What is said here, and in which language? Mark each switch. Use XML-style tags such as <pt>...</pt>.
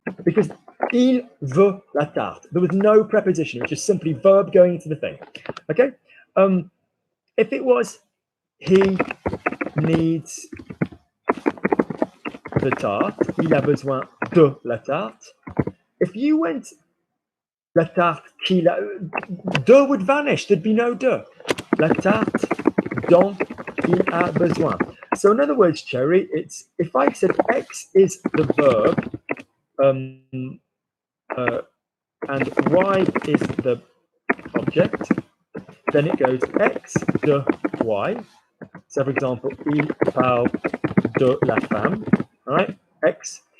<fr>Because il veut la tarte.</fr> <en>There was no preposition, it was just simply verb going into the thing. Okay? If it was he needs the tarte,</en> <fr>il a besoin de la tarte.</fr> <en>If you went</en> <fr>la tarte qu'il a,</fr> <en>de would vanish, there'd be no de.</en> <fr>la tarte dont il a besoin.</fr> <en>So in other words, Cherry, it's if I said X is the verb and Y is the object, then it goes X de Y. So for example,</en> <fr>il parle de la femme,</fr> <en>right? X.</en>